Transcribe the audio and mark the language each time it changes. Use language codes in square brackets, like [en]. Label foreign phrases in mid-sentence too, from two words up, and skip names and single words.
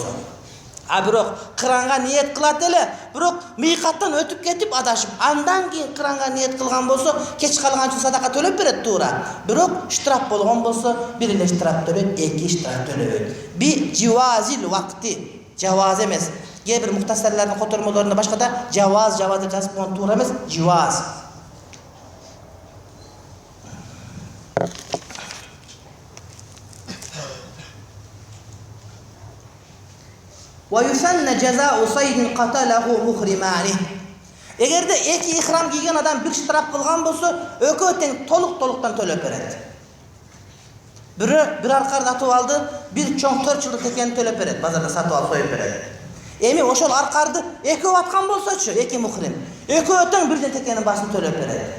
[ky] А бирок кыранга ниет кылат эле, бирок мийкаттан өтүп кетип адашып, андан кийин кыранга ниет кылган болсо, кеч калган үчүн садака төлөп берет туура. Бирок штраф болгон болсо, бир эле штраф төлөйт, эки штраф төлөбөйт. [ar] بجواز الوقت, [ky] жаваз эмес. Кээ бир мухтасарлардын котормолорунда башкада жаваз деп жазып койгон туура эмес, живаз. [ar] وَيُسَنَّ جَزَاءُ صَيْدٍ قَتَلَهُ مُحْرِمَانِ. [ky] Эгерде эки ихрам кийген адам бир штраф кылган болсо, экөө тең толуктан төлөп берет. Бир аркарды атып алды, бир чоң 4 жылдык текени төлөп берет, базарда сатып алып коюп берет. Эми ошол аркарды экөө аткан болсочу, эки мухрим, экөө тең бирден текенин башын төлөп берет.